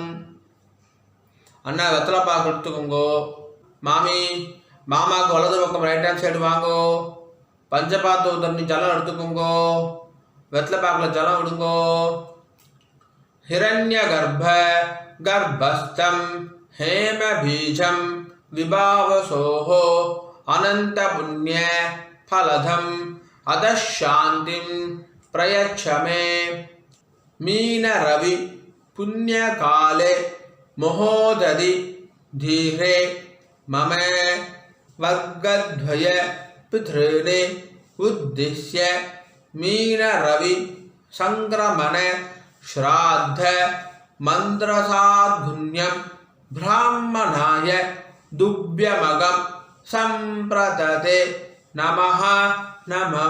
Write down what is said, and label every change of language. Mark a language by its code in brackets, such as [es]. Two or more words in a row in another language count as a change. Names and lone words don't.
[ta] அண்ணா வெத்தலைப்பாக்கு எடுத்துக்கோங்கோ. மாமி மாமாவுக்கு வலது பக்கம் [en] right hand side [ta] வாங்கோ. பஞ்சபாத்து தண்ணி ஜலம் எடுத்துக்கோங்கோ. வெத்தலைப்பாக்கில் ஜலம் விடுங்கோ. [sa] हिरण्य गर्भ गर्भस्थम् हेम बीजम विभावसोहो अनंत पुण्य फलधम अदशांतिम प्रयच्छ मे. मीन रवि पुण्य काले महोदधि धीरे मम वर्गद्वय पितॄने उद्दिश्य मीन रवि संक्रमण श्राद्ध मंत्रसाधुन्यम ब्राह्मणाय दुभ्यमगम संप्रतते नमः नमः.